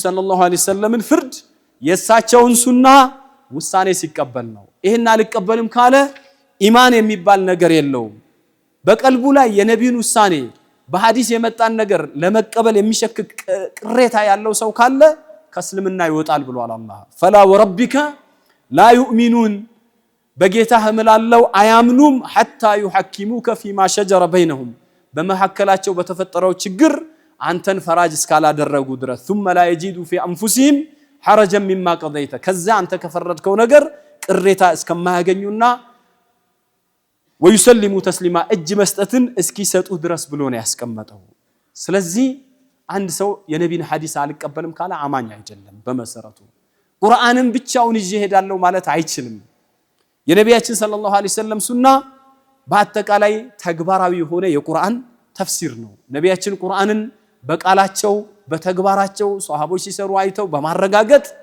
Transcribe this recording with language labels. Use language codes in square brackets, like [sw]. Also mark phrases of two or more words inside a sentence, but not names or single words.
[ar] صلى الله عليه وسلم [am] ፍርድ የሳቸውን ሱና ውሳኔ ሲቀበል ነው ይሄን አልቀበልም ካለ ኢማን የሚባል ነገር የለውም በቀልቡ ላይ የነብዩን ውሳኔ በሐዲስ የመጣን ነገር ለመቀበል የሚሸክክ ቅሬታ ያለው ሰው ካለ ከእስልምና ይወጣል ብሏል አላህ [ar] فلا وربك لا يؤمنون [am] በጌታህ እምላለው አያምኑም [ar] حتى يحكموك فيما شجر بينهم [am] በመሐከላቸው በተፈጠረው ችግር አንተን ፈራጅ እስካላደረጉ ድረስ [ar] ثم لا يجدوا في انفسهم حرجا مما قضيت [am] ከዛ አንተ ከፈረድከው ነገር ቅሬታ እስከማያገኙና [ar] ويسلموا تسليما [am] እጅ መስጠትን እስኪሰጡ ድረስ ብሎ ነው ያስቀመጠው ስለዚህ አንድ ሰው የነቢን ሐዲስ አልቀበልም ካለ አማኝ አይደለም በመሰረቱ ቁርአንን ብቻውን ይዤ ሄዳለሁ ማለት አይችልም የነቢያችን [ar] صلى الله عليه وسلم [am] ሱና በአጠቃላይ ተግባራዊ ሆነ የቁርአን ተፍሲር ነው ነቢያችን ቁርአንን በቃላቸው በተግባራቸው ሷሃቦች ሲሰሩ አይተው በማረጋገጥ